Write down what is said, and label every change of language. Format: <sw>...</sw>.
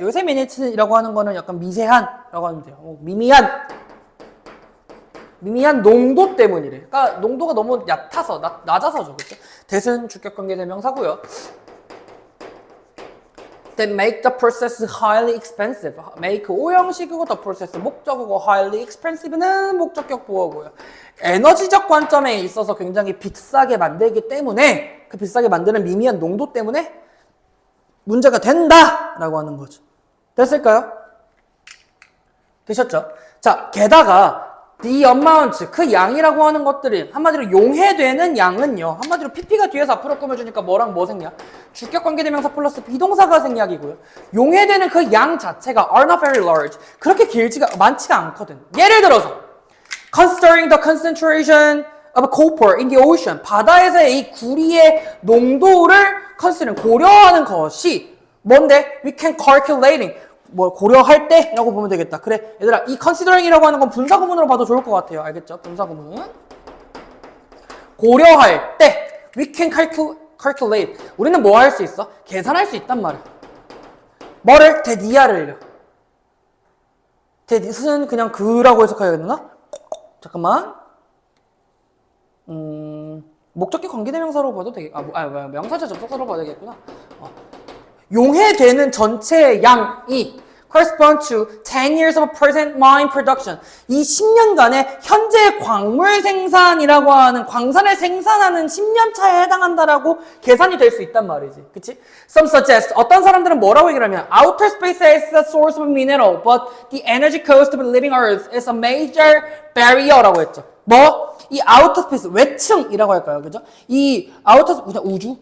<ko>요새 minutes이라고 하는 거는 약간 미세한라고 하면 돼요. 미미한 농도 때문이래. 그러니까 농도가 너무 낮아서죠. 그렇죠? 대승 주격관계 대명사고요.</ko> <en>That make the process highly expensive.</en> <ko>make 오형식이고 the process 목적어고</ko> <en>highly expensive</en> <ko>는 목적격 보어고요. 에너지적 관점에 있어서 굉장히 비싸게 만들기 때문에 그 비싸게 만드는 미미한 농도 때문에 문제가 된다라고 하는 거죠. 됐을까요? 되셨죠? 자, 게다가</ko> <en>the amount,</en> <ko>그 양이라고 하는 것들이 한마디로 용해되는 양은요. 한마디로 PP가 뒤에서 앞으로 꾸며주니까 뭐랑 뭐 생략? 주격관계대명사 플러스 비동사가 생략이고요. 용해되는 그 양 자체가</ko> <en>are not very large.</en> <ko>그렇게 많지가 않거든. 예를 들어서</ko> <en>considering the concentration of copper in the ocean,</en> <ko>바다에서의 이 구리의 농도를 considering, 고려하는 것이 뭔데?</ko> <en>We can calculating,</en> <ko>고려할 때? 라고 보면 되겠다. 그래, 얘들아, 이 considering이라고 하는 건 분사구문으로 봐도 좋을 것 같아요. 알겠죠? 분사구문. 고려할 때,</ko> <en>we can calculate.</en> <ko>우리는 뭐 할 수 있어? 계산할 수 있단 말이야. 뭐를? 대니아를요. 대니스는 그냥 그라고 해석해야겠나? 잠깐만. 목적격 관계대명사로 봐도 되겠, 명사절 접속사로 봐도 되겠구나. 용해되는 전체의 양이</ko> <en>correspond to 10 years of present mine production.</en> <ko>이 10년간의 현재 광물 생산이라고 하는, 광산을 생산하는 10년 차에 해당한다라고 계산이 될 수 있단 말이지. 그치?</ko> <en>Some suggest,</en> <ko>어떤 사람들은 뭐라고 얘기를 하면</ko> <en>outer space is the source of mineral, but the energy cost of living earth is a major barrier라고 했죠.</en> <ko>이 outer space, 외층이라고 할까요? 그죠? 이 outer, 그냥 우주?</ko>